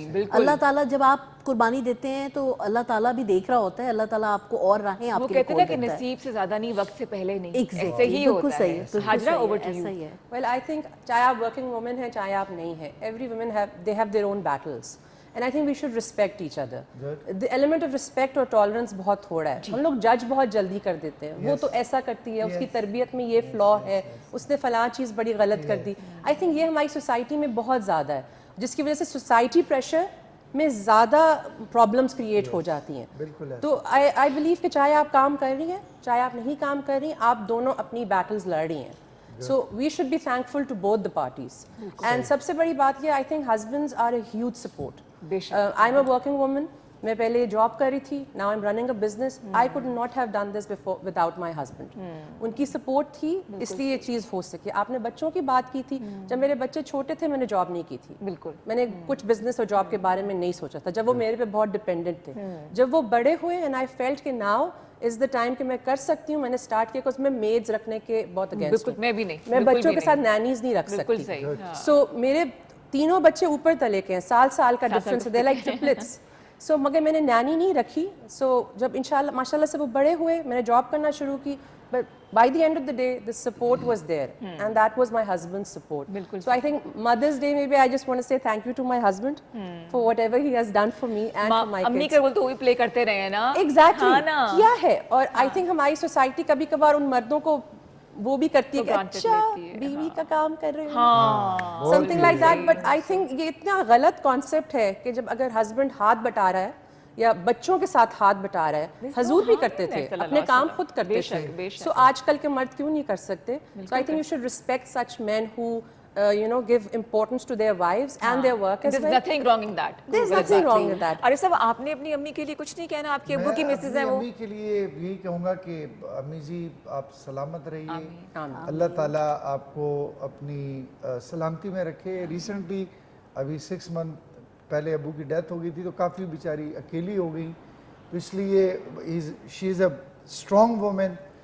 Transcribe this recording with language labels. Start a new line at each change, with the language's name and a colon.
Urdu: اللہ تعالیٰ جب آپ قربانی دیتے ہیں تو اللہ تعالیٰ بھی دیکھ رہا ہوتا ہے, اللہ تعالیٰ آپ کو اور راہیں آپ کے لیے کھول دیتا ہے. وہ کہتے ہیں کہ نصیب سے زیادہ نہیں, وقت سے پہلے نہیں,
English: exactly
Urdu: ہی ہوتا ہے. Hajra
English: Over to you. Well I think
Urdu: چاہے آپ ورکنگ وومن ہیں چاہے آپ نہیں ہیں,
English: Every woman they have their own battles and I think we should respect each other. The element of respect اور tolerance
Urdu: بہت تھوڑا ہے. ہم لوگ جج بہت جلدی کر دیتے ہیں, وہ تو ایسا کرتی ہے, اس کی تربیت میں یہ فلا ہے, اس نے فلاں چیز بڑی غلط کر دی.
English: I think
Urdu: یہ ہماری سوسائٹی میں بہت زیادہ ہے, جس کی وجہ سے سوسائٹی پریشر میں زیادہ پرابلمس کریٹ ہو جاتی ہیں. تو
English: I believe
Urdu: کہ چاہے آپ کام کر رہی ہیں چاہے آپ نہیں کام کر رہی ہیں, آپ دونوں اپنی بیٹلز لڑ رہی ہیں.
English: So we should be thankful to both the parties. And
Urdu: سب سے بڑی بات یہ,
English: I think husbands are a huge support. I'm a working woman.
Urdu: میں پہلے جاب کر رہی تھی,
English: now I'm running a business. I could not have done this before without my husband.
Urdu: ان کی سپورٹ تھی اس لیے یہ چیز ہو سکی. آپ نے بچوں کی بات کی تھی, جب میرے بچے چھوٹے تھے میں نے جاب نہیں کی تھی. بالکل میں نے کچھ بزنس اور جاب کے بارے میں نہیں سوچا تھا جب وہ میرے پہ بہت ڈپینڈنٹ تھے. جب وہ بڑے ہوئے
English: and I felt
Urdu: کہ
English: now is the time
Urdu: کہ میں کر سکتی ہوں, میں نے اسٹارٹ کیا کہ اس میں میڈز رکھنے کے بہت اگینسٹ ہوں. میں بھی نہیں, میں بچوں کے ساتھ نینیز نہیں رکھ سکتی. سو میرے تینوں بچے اوپر تلے کے ہیں, سال کا ڈفرینس ہے,
English: They like triplets.
Urdu: سو مگر میں نے نینی نہیں رکھی. سو جب انشاءاللہ ماشاءاللہ سے وہ بڑے ہوئے, میں نے جاب کرنا شروع کی,
English: but by the end of the day the support was there and that was my husband's support. So I think Mother's Day maybe I just want to say thank you to my husband for whatever he has done for me and for my kids.
Urdu: امی کا role تو وہی پلے کرتے رہے ہیں نا. Exactly کیا ہے. اور I think ہماری سوسائٹی کبھی کبھار ان مردوں کو وہ بھی کرتی ہے کہ اچھا بیوی کا کام کر رہے ہیں,
English: Something like that. But I think
Urdu: یہ اتنا غلط کانسیپٹ ہے کہ جب اگر ہسبینڈ ہاتھ بٹا رہا ہے یا بچوں کے ساتھ ہاتھ بٹا رہا ہے, حضور بھی کرتے تھے, اپنے کام خود کرتے تھے. سو آج کل کے مرد کیوں نہیں کر سکتے؟
English: So I think you should respect such men who give importance to their wives and their work as well. There's nothing wrong in that. There's nothing wrong in that.
Urdu: عارف صاحب آپ نے اپنی امی کے لیے کچھ نہیں کہنا؟ آپ کی ابو کی مسز ہیں وہ. امی کے لیے یہی کہوں گا کہ امی جی آپ سلامت رہیے, اللہ تعالیٰ آپ کو اپنی سلامتی میں رکھے. ریسنٹلی ابھی 6 month پہلے ابو کی ڈیتھ ہو گئی تھی تو کافی بیچاری اکیلی ہو گئی, تو اس لیے
English: She is a strong woman.